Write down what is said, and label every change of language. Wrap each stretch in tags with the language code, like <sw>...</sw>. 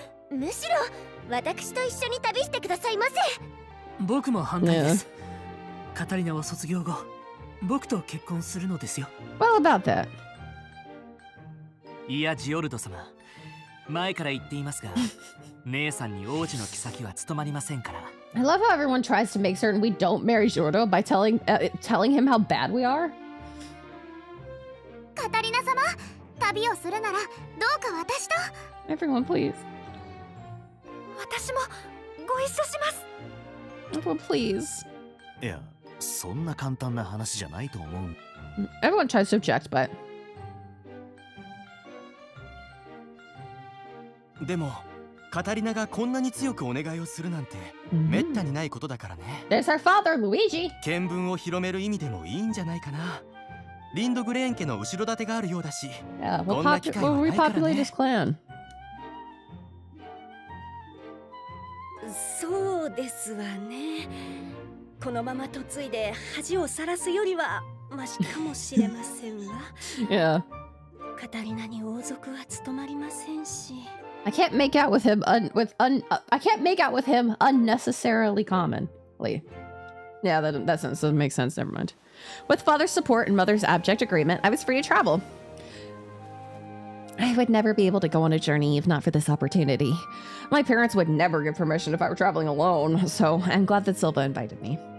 <ja>むしろ私と一緒に旅してくださいませ。僕も反対です。カタリナは卒業後、僕と結婚するのですよ。</ja> <en>Well, about that.</en> <ja>いや、ジオルド様。前から言っていますが、姉さんに王子の妃は務まりませんから。</ja> <en>I love how everyone tries to make certain we don't marry Jordo by telling him how bad we are.</en> <ja>カタリナ様、旅をするならどうか私と。</ja> <en>Everyone, please.</en> <ja>私もご一緒します。</ja> <en>Everyone, please.</en> <ja>いや、そんな簡単な話じゃないと思う。</ja> <en>Everyone tries to object, but.</en> <ja>でも、カタリナがこんなに強くお願いをするなんて、めったにないことだからね。</ja> <en>There's our father, Luigi.</en> <ja>見聞を広める意味でもいいんじゃないかな。リンドグレーン家の後ろ盾があるようだし、</ja> <en>Yeah,</en> <ja>こんな機会はないからね。</ja> <en>we'll repopulate his clan.</en> <ja>そうですわね。このまま嫁いで恥をさらすよりはマシかもしれませんわ。</ja> <en>Yeah.</en> <ja>カタリナに王族は務まりませんし。</ja> <en>I can't make out with him I can't make out with him unnecessarily commonly. Yeah, that doesn't make sense. Never mind. With father's support and mother's abject agreement, I was free to travel. I would never be able to go on a journey if not for this opportunity. My parents would never give permission if I were traveling alone, so I'm glad that Silva invited me.</en>